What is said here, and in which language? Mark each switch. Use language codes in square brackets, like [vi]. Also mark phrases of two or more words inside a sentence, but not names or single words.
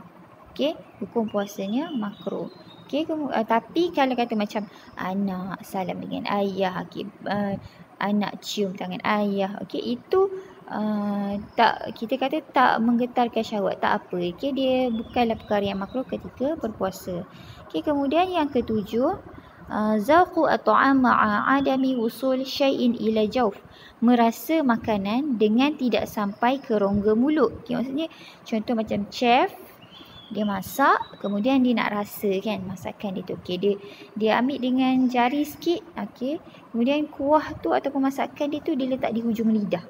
[ms] Okey, hukum puasanya makruh. Okey, tapi kalau kata macam anak salam dengan ayah, okey, anak cium tangan ayah, okey, itu tak, kita kata tak menggetarkan syahwat, tak apa. Okey, dia bukanlah perkara yang makruh ketika berpuasa. Okey, kemudian yang ketujuh, [ar] zauqu at-ta'am ma'a adami wusul syai'in ila jawf, [ms] merasa makanan dengan tidak sampai ke rongga mulut. Okey, maksudnya contoh macam chef dia masak, kemudian dia nak rasa kan masakan dia tu. Okey, dia ambil dengan jari sikit, okey, kemudian kuah tu ataupun masakan dia tu dia letak di hujung lidah.